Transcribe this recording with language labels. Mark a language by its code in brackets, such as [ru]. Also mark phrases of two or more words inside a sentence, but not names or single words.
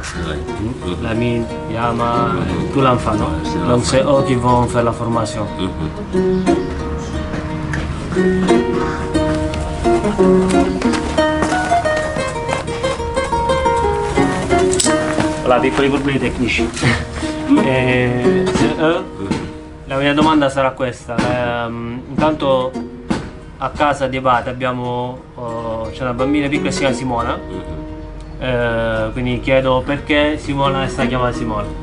[fr] La mine, Yama, tout l'enfant, non? Donc c'est eux qui vont faire la formation. Voilà, [it] piccoli problemi tecnici. La mia domanda sarà questa. Intanto a casa di Abate abbiamo c'è una bambina piccola che si chiama Simona. Quindi chiedo perché Simona è stata chiamata Simona.